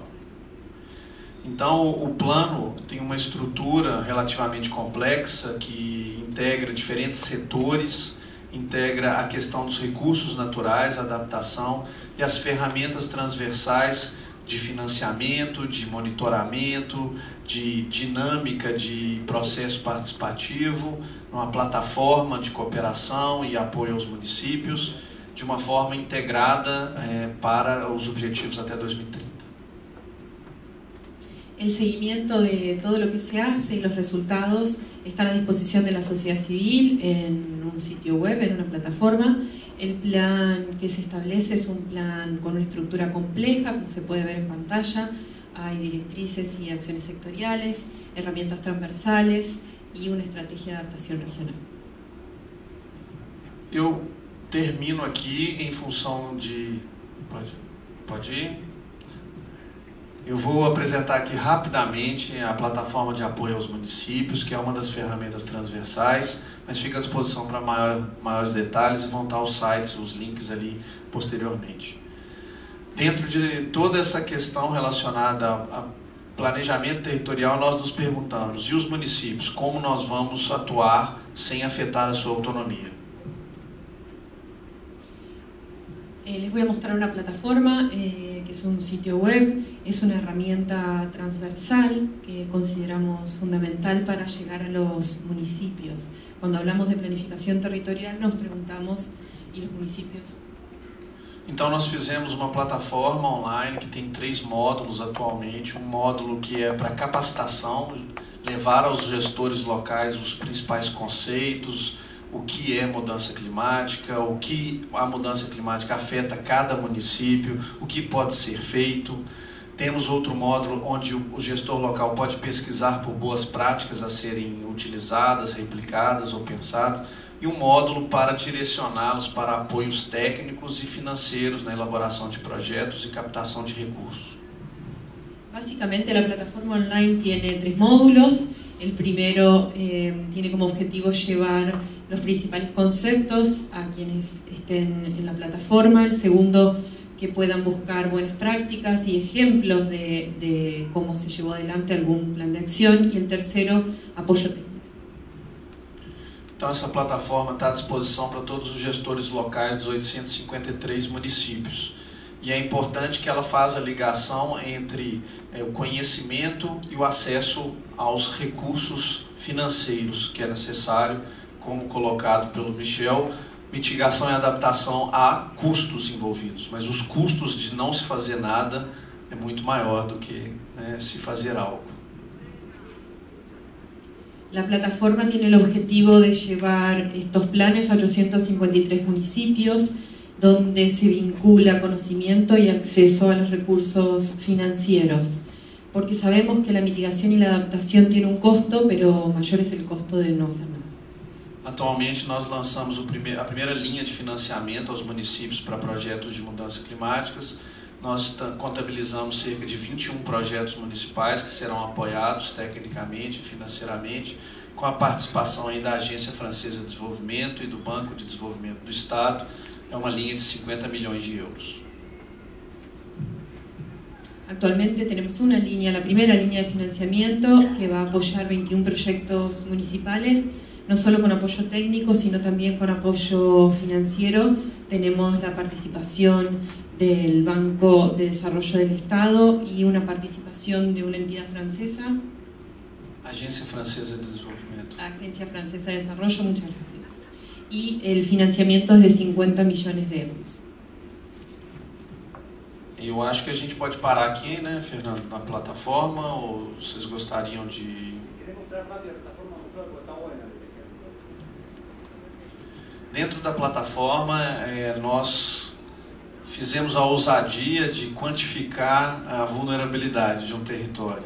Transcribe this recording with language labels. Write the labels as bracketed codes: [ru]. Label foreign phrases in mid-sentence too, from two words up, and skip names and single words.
[pt] Então, o plano tem uma estrutura relativamente complexa que integra diferentes setores, integra a questão dos recursos naturais, a adaptação e as ferramentas transversais de financiamento, de monitoramento, de dinâmica de processo participativo, uma plataforma de cooperação e apoio aos municípios, de uma forma integrada para os objetivos até 2030. [es] El seguimiento de todo lo que se hace y los resultados están a disposición de la sociedad civil en un sitio web, en una plataforma. El plan que se establece es un plan con una estructura compleja, como se puede ver en pantalla. Hay directrices y acciones sectoriales, herramientas transversales y una estrategia de adaptación regional. [pt] Eu termino aqui em função de... Pode ir? Eu vou apresentar aqui rapidamente a plataforma de apoio aos municípios, que é uma das ferramentas transversais, mas fica à disposição para maiores detalhes e vão estar os sites, os links ali posteriormente. Dentro de toda essa questão relacionada a planejamento territorial, nós nos perguntamos, e os municípios, como nós vamos atuar sem afetar a sua autonomia? [es] Les voy a mostrar una plataforma que es un sitio web, es una herramienta transversal que consideramos fundamental para llegar a los municipios. Cuando hablamos de planificación territorial nos preguntamos, ¿y los municipios? [pt] Então nós fizemos uma plataforma online que tem 3 módulos atualmente, um módulo que é para capacitação, levar aos gestores locais os principais conceitos, o que é mudança climática, o que a mudança climática afeta cada município, o que pode ser feito. Temos outro módulo onde o gestor local pode pesquisar por boas práticas a serem utilizadas, replicadas ou pensadas, e um módulo para direcioná-los para apoios técnicos e financeiros na elaboração de projetos e captação de recursos. [es] Básicamente la plataforma online tiene 3 módulos. El primero tiene como objetivo llevar los principales conceptos a quienes estén en la plataforma. El segundo, que puedan buscar buenas prácticas y ejemplos de cómo se llevó adelante algún plan de acción. Y el tercero, apoyo técnico. [pt] Então, essa plataforma está à disposição para todos os gestores locais dos 853 municípios. E é importante que ela faça a ligação entre o conhecimento e o acesso aos recursos financeiros, que é necessário, como colocado pelo Michel, mitigação e adaptação a custos envolvidos. Mas os custos de não se fazer nada é muito maior do que se fazer algo. La plataforma tiene el objetivo de llevar estos planes a 853 municipios, donde se vincula conocimiento y acceso a los recursos financieros, porque sabemos que la mitigación y la adaptación tiene un costo, pero mayor es el costo de no hacer nada. Atualmente nós lançamos a primeira linha de financiamento aos municípios para projetos de mudanças climáticas. Nós contabilizamos cerca de 21 projetos municipais que serão apoiados tecnicamente e financeiramente, com a participação aí da Agência Francesa de Desenvolvimento e do Banco de Desenvolvimento do Estado. É uma linha de 50 milhões de euros. [es] Actualmente tenemos una línea, la primera línea de financiamiento, que va a apoyar 21 proyectos municipales, no solo con apoyo técnico, sino también con apoyo financiero. Tenemos la participación del Banco de Desarrollo del Estado y una participación de una entidad francesa. [pt] Agência Francesa de Desenvolvimento. [es] Agencia Francesa de Desarrollo, muchas gracias. Y el financiamiento es de 50 millones de euros. [pt] Eu acho que a gente pode parar aqui, né, Fernando, na plataforma, ou vocês gostariam de... Dentro da plataforma, nós fizemos a ousadia de quantificar a vulnerabilidade de um território.